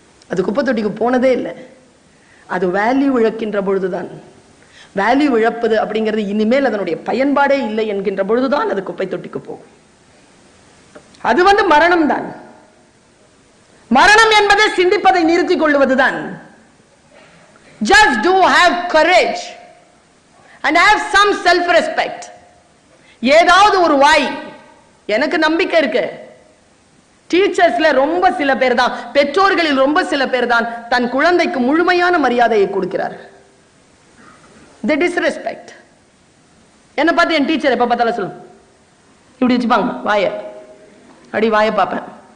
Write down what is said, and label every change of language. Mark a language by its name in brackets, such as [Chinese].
[Tamil] அது குப்பை தொட்டிக்கு போனதே இல்லை. அது வேல்யூ இழக்கின்ற பொழுதுதான். வேல்யூ இழப்பது அப்படிங்கிறது இனிமேல் அதனுடைய பயன்பாடே இல்லை என்கின்ற பொழுதுதான் அது குப்பை தொட்டிக்கு போகும். அது வந்து மரணம் தான். மரணம் என்பதை சிந்திப்பதை நிறுத்திக் கொள்வதுதான். [English] Just do have courage and have some self respect. [Tamil] ஏதாவது ஒரு வாய். எனக்கு நம்பிக்கை இருக்கு, டீச்சர்ஸ்ல ரொம்ப சில பேர் தான், பெற்றோர்களில் ரொம்ப சில பேர் தான் தன் குழந்தைக்கு முழுமையான மரியாதையை கொடுக்கிறார். [English] They disrespect. [Tamil] என்ன பார்த்து என் டீச்சர் எப்ப பார்த்தாலும் சொல்லும், இப்படி வச்சுப்பாங்க வாய, அடி வாய பார்ப்பேன்.